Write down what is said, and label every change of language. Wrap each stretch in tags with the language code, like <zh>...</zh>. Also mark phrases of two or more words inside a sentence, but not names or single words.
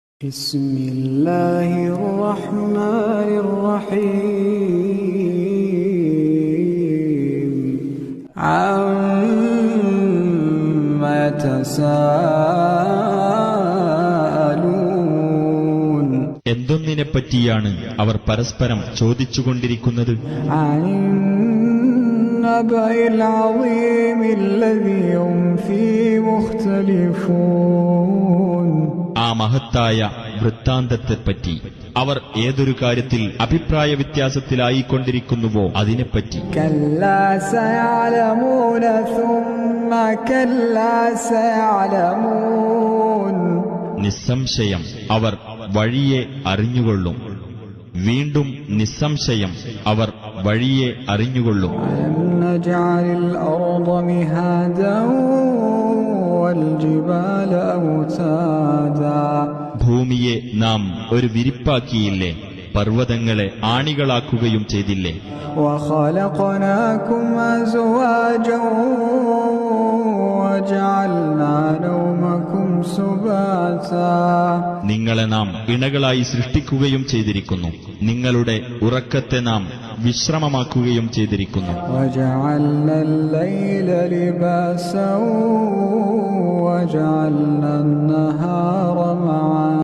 <ar>بسم الله الرحمن الرحيم عما يتساءلون</ar> <ml>എന്തൊന്നിനെപ്പറ്റിയാണ് അവർ പരസ്പരം ചോദിച്ചുകൊണ്ടിരിക്കുന്നത്?</ml> <ar>عن النبأ العظيم الذي هم فيه مختلفون</ar> <ml>ആ മഹത്തായ വൃത്താന്തത്തെപ്പറ്റി അവർ ഏതൊരു കാര്യത്തിൽ അഭിപ്രായ വ്യത്യാസത്തിലായിക്കൊണ്ടിരിക്കുന്നുവോ അതിനെപ്പറ്റി.</ml> <ar>كلا سيعلمون ثم كلا سيعلمون</ar> <ml>നിസ്സംശയം അവർ വഴിയെ അറിഞ്ഞുകൊള്ളും, വീണ്ടും നിസ്സംശയം അവർ വഴിയെ അറിഞ്ഞുകൊള്ളും.</ml> <ar>ألم نجعل الأرض مهادا والجبال أوتادا</ar> <ml>ഭൂമിയെ നാം ഒരു വിരിപ്പാക്കിയില്ലേ, പർവ്വതങ്ങളെ ആണികളാക്കുകയും ചെയ്തില്ലേ.</ml> <ar>وخلقناكم أزواجا وجعلنا نومكم سباتا</ar> <ml>നിങ്ങളെ നാം ഇണകളായി സൃഷ്ടിക്കുകയും ചെയ്തിരിക്കുന്നു, നിങ്ങളുടെ ഉറക്കത്തെ നാം വിശ്രമമാക്കുകയും ചെയ്തിരിക്കുന്നു.</ml> <ar>وجعلنا الليل لباسا وجعلنا النهار معاشا</ar>